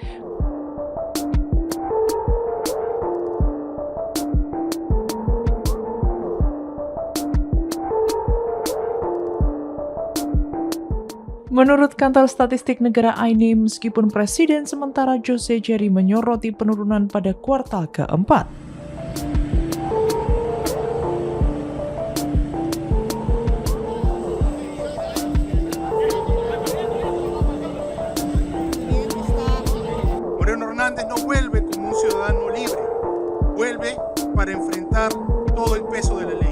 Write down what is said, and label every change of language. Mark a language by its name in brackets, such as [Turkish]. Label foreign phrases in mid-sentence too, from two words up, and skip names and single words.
[Indonesian] Menurut kantor statistik negara AINE, meskipun Presiden sementara Jose Jerry menyoroti penurunan pada kuartal keempat. [Spanish] Moreno Hernández no vuelve como un ciudadano libre, vuelve para enfrentar todo el peso de la ley.